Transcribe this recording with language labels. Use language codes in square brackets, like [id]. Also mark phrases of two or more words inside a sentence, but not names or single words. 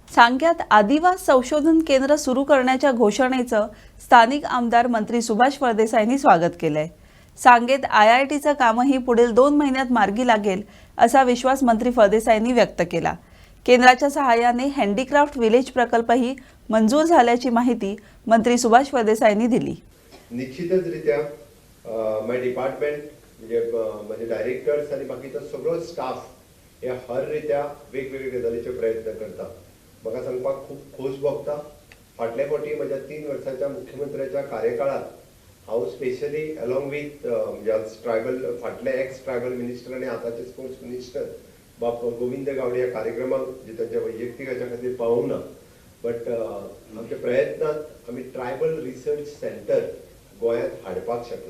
[mr] सांग्यात आदिवास संशोधन केंद्र सुरू करण्याच्या घोषणेचं स्थानिक आमदार मंत्री सुभाष फळदेसाईंनी स्वागत केलंय. सांगेत IITचं कामही पुढील 2 महिन्यात मार्गी लागेल असा विश्वास मंत्री फळदेसाईंनी व्यक्त केला. केंद्राच्या सहाय्याने हँडीक्राफ्ट विलेज प्रकल्पही मंजूर झाल्याची माहिती मंत्री सुभाष फळदेसाईंनी दिली. [kok] निश्चितच रित्या [en] my department [kok] म्हणजे डायरेक्टर्स आणि बाकीचो सगळो स्टाफ हे हर रित्या वेगवेगळे गजालीचे प्रयत्न करता. म्हाका सांगपाक खूब खोस भोगता. फाटल्या फावटी म्हज्या 3 वर्सांच्या मुख्यमंत्र्याच्या कार्यकाळात हांव [en] specially along with tribal [kok] फाटले [en] ex tribal minister [kok] आणि आताचे [en] sports minister [kok] बाप गोविंद गावडे ह्या कार्यक्रमाक जे त्यांच्या वैयक्तीक हाच्या खातीर पावूंक ना, बट आमच्या प्रयत्नात आमी [en] tribal research centre [kok] गोंयांत हाडपाक शकले.